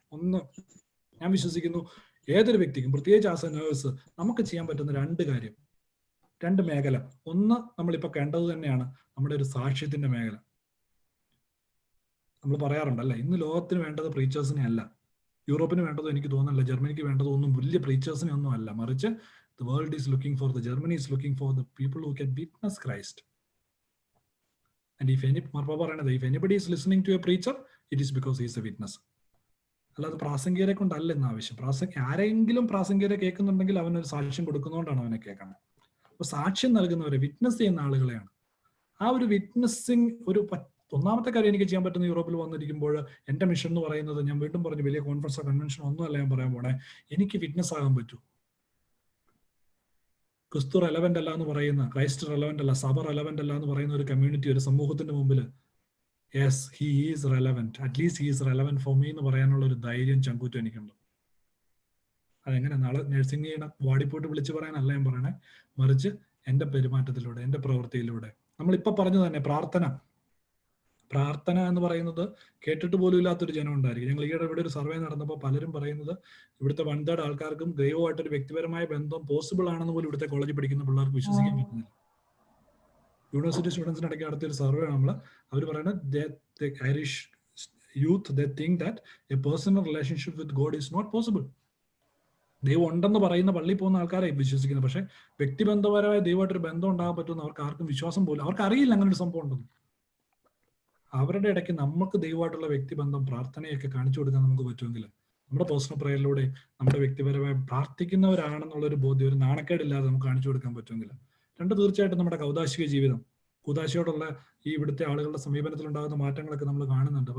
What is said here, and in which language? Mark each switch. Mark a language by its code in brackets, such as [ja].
[ml] ഒന്ന്, ഞാൻ വിശ്വസിക്കുന്നു ഏതൊരു വ്യക്തിക്കും, പ്രത്യേകിച്ച് [en] as a nurse, [ml] നമുക്ക് ചെയ്യാൻ പറ്റുന്ന 2 കാര്യം, 2 മേഖല. ഒന്ന്, നമ്മളിപ്പോൾ കണ്ടത് തന്നെയാണ് നമ്മുടെ ഒരു സാക്ഷ്യത്തിന്റെ മേഖല. നമ്മൾ പറയാറുണ്ടല്ലേ, ഇന്ന് ലോകത്തിന് വേണ്ടത് പ്രീച്ചേഴ്സിനെ അല്ല, യൂറോപ്പിന് വേണ്ടതും എനിക്ക് തോന്നുന്നില്ല, ജർമ്മനിക്ക് വേണ്ടതൊന്നും വലിയ പ്രീച്ചേഴ്സിനെ ഒന്നും അല്ല. മറിച്ച് [en] the world is looking for, the Germany is looking for the people who can witness Christ. And if anybody is listening to a preacher, it is because he is a witness. [ml] അല്ലാതെ പ്രാസംഗികരെ കൊണ്ടല്ല ഇന്ന് ആവശ്യം. ആരെങ്കിലും പ്രാസംഗികരെ കേൾക്കുന്നുണ്ടെങ്കിൽ അവനൊരു സാക്ഷ്യം കൊടുക്കുന്നതുകൊണ്ടാണ് അവനെ കേൾക്കുന്നത്. അപ്പൊ സാക്ഷ്യം നൽകുന്നവരെ, വിറ്റ്നസ് ചെയ്യുന്ന ആളുകളെയാണ്. ആ ഒരു വിറ്റ്നസിങ് ഒന്നാമത്തെ കാര്യം എനിക്ക് ചെയ്യാൻ പറ്റുന്ന യൂറോപ്പിൽ വന്നിരിക്കുമ്പോൾ എന്റെ മിഷൻ എന്ന് പറയുന്നത്, ഞാൻ വീണ്ടും പറഞ്ഞു, വലിയ കോൺഫറൻസോ കൺവെൻഷനോ ഒന്നുമല്ല ഞാൻ പറയാൻ പോണേ, എനിക്ക് വിറ്റ്നസ് ആകാൻ പറ്റൂ. ക്രിസ്തു റെലവെന്റ് അല്ല എന്ന് പറയുന്ന, ക്രൈസ്റ്റ് റെലവെന്റ് അല്ല, സഭ റെലവെന്റ് അല്ല എന്ന് പറയുന്ന ഒരു കമ്മ്യൂണിറ്റി, ഒരു സമൂഹത്തിന്റെ മുമ്പിൽ [en] yes he is relevant, at least he is relevant for me [ml] എന്ന് പറയാനുള്ള ഒരു ധൈര്യം ചങ്കൂറ്റം എനിക്കുണ്ട്. അതെങ്ങനെ നാളെ നഴ്സിംഗ് ചെയ്യണം വാടിപ്പോയിട്ട് വിളിച്ചു പറയാനല്ല ഞാൻ പറയണേ, മറിച്ച് എന്റെ പെരുമാറ്റത്തിലൂടെ, എന്റെ പ്രവൃത്തിയിലൂടെ. നമ്മളിപ്പോ പറഞ്ഞു തന്നെ പ്രാർത്ഥന എന്ന് പറയുന്നത് കേട്ടിട്ട് പോലും ഇല്ലാത്തൊരു ജനം ഉണ്ടായിരിക്കും. ഞങ്ങൾ ഈയിടെ ഇവിടെ ഒരു സർവേ നടന്നപ്പോൾ പലരും പറയുന്നത് ഇവിടുത്തെ 1/3 ആൾക്കാർക്കും ദൈവമായിട്ടൊരു വ്യക്തിപരമായ ബന്ധം പോസിബിൾ ആണെന്ന് പോലും ഇവിടുത്തെ കോളേജിൽ പഠിക്കുന്ന പിള്ളേർക്ക് വിശ്വസിക്കാൻ പറ്റുന്നില്ല. യൂണിവേഴ്സിറ്റി സ്റ്റുഡൻസിന് ഇടയ്ക്ക് നടത്തിയ ഒരു സർവേ അവർ പറയുന്നത് [en] Irish youth they think that a personal relationship with God is not possible. [ml] ദൈവം ഉണ്ടെന്ന് പറയുന്ന പള്ളിയിൽ പോകുന്ന ആൾക്കാരെ വിശ്വസിക്കുന്നത്, പക്ഷെ വ്യക്തിബന്ധപരമായ ദൈവമായിട്ടൊരു ബന്ധം ഉണ്ടാകാൻ പറ്റുമെന്ന് അവർക്ക് ആർക്കും വിശ്വാസം പോലും, അവർക്ക് അറിയില്ല അങ്ങനെ ഒരു സംഭവം ഉണ്ടെന്ന്. അവരുടെ ഇടയ്ക്ക് നമുക്ക് ദൈവമായിട്ടുള്ള വ്യക്തിബന്ധം, പ്രാർത്ഥനയൊക്കെ കാണിച്ചു കൊടുക്കാൻ നമുക്ക് പറ്റുമെങ്കിൽ, നമ്മുടെ പേഴ്സണൽ പ്രയറിലൂടെ നമ്മുടെ വ്യക്തിപരമായി പ്രാർത്ഥിക്കുന്നവരാണെന്നുള്ളൊരു ബോധ്യം, ഒരു നാണക്കേടില്ലാതെ നമുക്ക് കാണിച്ചു കൊടുക്കാൻ പറ്റുമെങ്കിൽ, 2 തീർച്ചയായിട്ടും നമ്മുടെ കൗദാശിക ജീവിതം, കൂദാശയോടുള്ള ഈ ഇവിടുത്തെ ആളുകളുടെ സമീപനത്തിൽ ഉണ്ടാകുന്ന മാറ്റങ്ങളൊക്കെ നമ്മൾ കാണുന്നുണ്ട്.